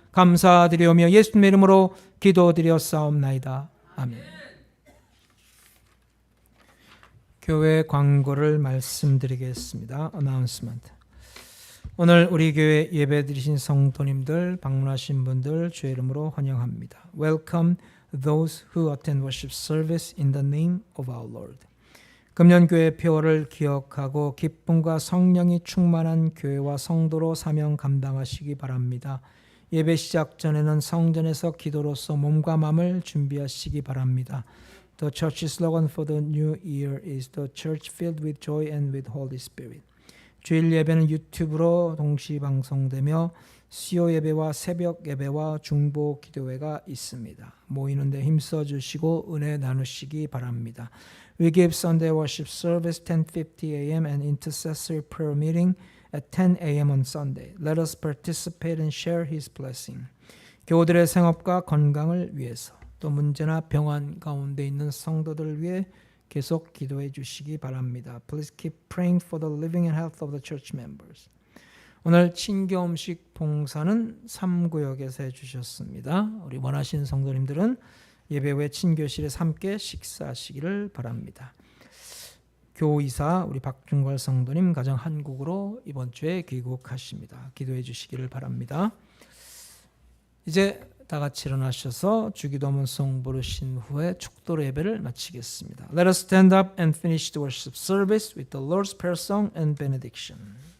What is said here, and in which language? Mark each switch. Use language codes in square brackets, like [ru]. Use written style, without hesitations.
[ko] 감사드리오며 예수님의 이름으로 기도드렸사옵나이다. 아멘. 교회 광고를 말씀드리겠습니다. 어나운스먼트. 오늘 우리 교회 예배드리신 성도님들, 방문하신 분들 주의 이름으로 환영합니다. [en] Welcome those who attend worship service in the name of our Lord. [ko] 금년교회 표어를 기억하고 기쁨과 성령이 충만한 교회와 성도로 사명 감당하시기 바랍니다. 예배 시작 전에는 성전에서 기도로서 몸과 마음을 준비하시기 바랍니다. [en] The church slogan for the new year is the church filled with joy and with Holy Spirit. [ko] 주일 예배는 유튜브로 동시 방송되며 수요 예배와 새벽 예배와 중보 기도회가 있습니다. 모이는 데 힘써 주시고 은혜 나누시기 바랍니다. [en] We give Sunday worship service 10:50 a.m. and intercessory prayer meeting at 10 a.m. on Sunday. Let us participate and share His blessing. [ko] 교우들의 생업과 건강을 위해서 또 문제나 병환 가운데 있는 성도들을 위해 계속 기도해 주시기 바랍니다. [en] Please keep praying for the living and health of the church members. [ko] 오늘 친교 음식 봉사는 3구역에서 해주셨습니다. 우리 원하시는 성도님들은 예배 후에 친교실에서 함께 식사하시기를 바랍니다. 교이사 우리 박중걸 성도님 가정 한국으로 이번 주에 귀국하십니다. 기도해 주시기를 바랍니다. 이제 다 같이 일어나셔서 주기도문송 부르신 후에 축도로 예배를 마치겠습니다. [en] Let us stand up and finish the worship service with the Lord's Prayer song and benediction.